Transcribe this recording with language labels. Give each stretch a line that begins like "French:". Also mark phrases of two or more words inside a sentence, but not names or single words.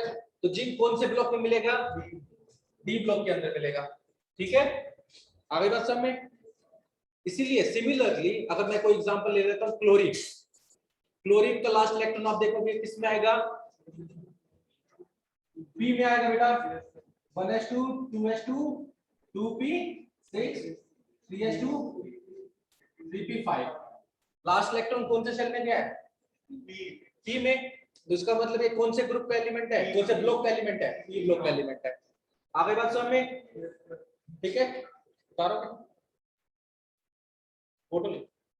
Hindi: तो जिंक कौन से ब्लॉक में मिलेगा?
English: d block
Hindi: के अंदर मिलेगा। ठीक है, आगे बात समझ में? इसीलिए सिमिलरली अगर मैं कोई एग्जांपल ले लेता हूं, क्लोरीन। क्लोरीन का
English: last electron
Hindi: आप देखोगे किस में आएगा? पी में आएगा बेटा। 1s2 2s2 2p6 3s2 3p5।
English: last electron
Hindi: कौन से शेल में गया है? पी में। तो इसका मतलब ये कौन से ग्रुप का एलिमेंट है, कौन से ब्लॉक का एलिमेंट है?
English: p block
Hindi: का एलिमेंट है। आगे बात समझ में? ठीक है, उतारो फोटो ले।